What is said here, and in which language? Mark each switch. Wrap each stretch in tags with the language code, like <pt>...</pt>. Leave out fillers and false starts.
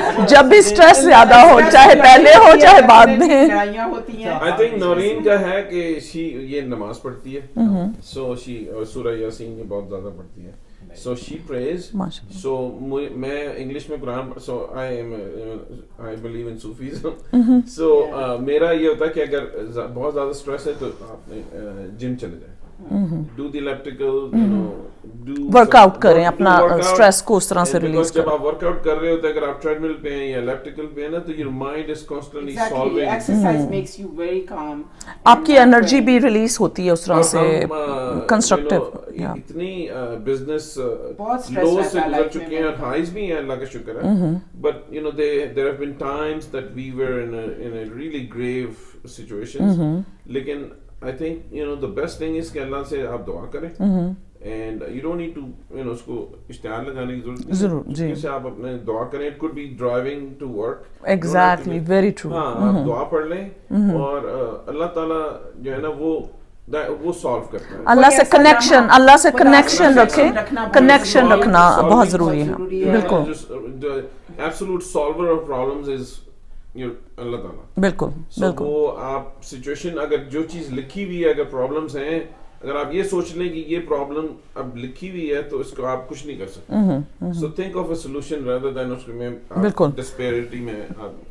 <hi>जब भी स्ट्रेस ज्यादा हो, चाहे पहले हो चाहे बाद में. लड़ाइयाँ होती हैं. I think Noreen का है कि ये नमाज पढ़ती है. So she सूरह यासीन ये बहुत ज़्यादा पढ़ती है.</hi> <en>So she prays. So</en> <hi>मैं इंग्लिश में Quran,</hi> <en>so I believe in Sufism.</en> <hi>So मेरा ये होता है कि अगर बहुत ज़्यादा स्ट्रेस है तो आप जिम चले जाएं.</hi> <en>Do the elliptical, do</en> <hi>workout करें, अपना स्ट्रेस को उस तरह से रिलीज करें. जब आप वर्कआउट कर रहे होते हैं, अगर आप ट्रेडमिल पे हैं या elliptical पे हैं ना, तो</hi> <en>your mind is constantly solving. Exercise makes you very calm.</en> <hi>आपकी एनर्जी भी रिलीज होती है उस तरह से, कंस्ट्रक्टिव. इतनी बिजनेस लो से गुजर चुके हैं, हाइज भी हैं, अल्लाह का शुक्र है.</hi> <en>But there have been times that we were in a really grave situations.</en> <hi>लेकिन</hi> <en>I think the best thing is</en> <hi>कि अल्लाह से आप दुआ करें.</hi> <en>And you don't need to</en> <hi>उसको इश्तिहार लगाने की जरूरत नहीं. जरूर जी. जैसे आप अपने दुआ करें.</hi> <en>It could be driving to work. Exactly, very true.</en> <hi>हाँ, आप दुआ पढ़ लें और अल्लाह ताला जो है ना वो सॉल्व करता है. अल्लाह से कनेक्शन रखें. कनेक्शन रखना बहुत जरूरी है. बिल्कुल.</hi> <en>The absolute solver of problems is अल्लाह ताला.</en> <hi>बिल्कुल. वो आप सिचुएशन, अगर जो चीज लिखी हुई है, अगर प्रॉब्लम्स हैं, अगर आप ये सोच लें कि ये प्रॉब्लम अब लिखी हुई है तो इसको आप कुछ नहीं कर सकते.</hi> <en>so think of a solution rather than</en> <hi>उसमें डिस्पेरिटी में आप.</hi>